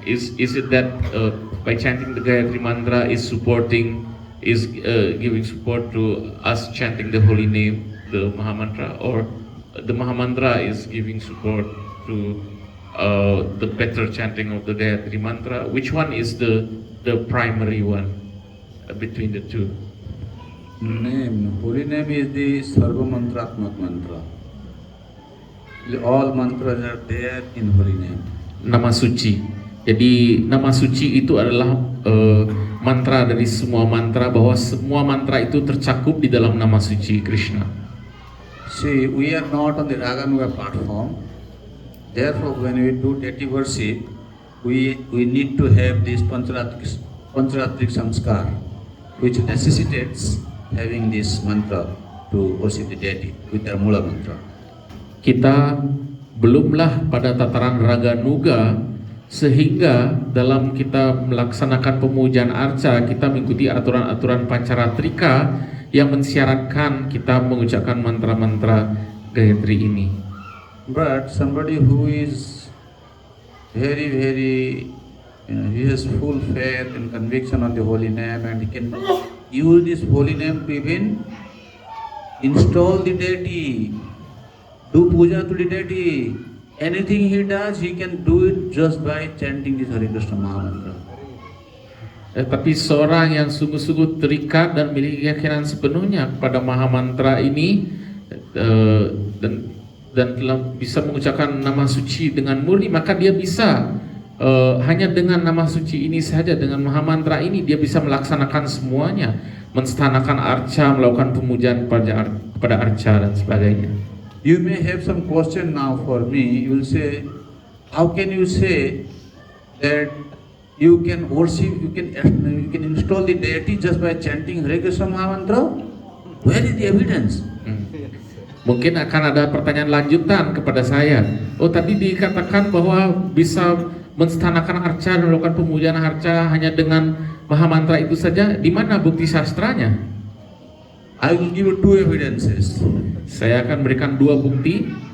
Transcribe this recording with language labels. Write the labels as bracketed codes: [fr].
[en] Is it that by chanting the Gayatri mantra is giving support to us chanting the holy name, the Mahamantra, or the Mahamantra is giving support to the better chanting of the Gayatri mantra? Which one is the primary one between the two? Name, holy name is the Sarva Mantratmak mantra. All mantras are there in holy name. [id] Nama suci. Jadi nama suci itu adalah mantra dari semua mantra, bahwa semua mantra itu tercakup di dalam nama suci Krishna. [en] See, we are not on the Raganuga platform. Therefore, when we do deity worship, we need to have this Pancharatrik Samskar, which necessitates having this mantra to worship the deity with our Mula mantra. [id] Kita belumlah pada tataran Raganuga, sehingga dalam kita melaksanakan pemujaan arca kita mengikuti aturan-aturan Pancaratrika yang mensyaratkan kita mengucapkan mantra-mantra Gayatri ini. [en] But somebody who is very, he has full faith and conviction on the holy name, and he can use this holy name to even install the deity, do puja to the deity. Anything he does, he can do it just by chanting this Hare Krishna Mahamantra. [id] Tapi seorang yang sungguh-sungguh terikat dan memiliki keyakinan sepenuhnya kepada Mahamantra ini dan telah bisa mengucapkan nama suci dengan murni, maka dia bisa hanya dengan nama suci ini saja, dengan Mahamantra ini dia bisa melaksanakan semuanya, menstanakan arca, melakukan pemujaan kepada arca dan sebagainya. [en] You may have some question now for me. You will say, how can you say that you can worship, you can install the deity just by chanting Hare Krishna Mahamantra? Where is the evidence? [id] Mungkin akan ada pertanyaan lanjutan kepada saya. Oh, tadi dikatakan bahwa bisa menstanakan arca dan melakukan pemujaan arca hanya dengan Mahamantra itu saja. Di mana bukti sastranya? [en] I will give you two evidences. [id] Saya akan berikan dua bukti.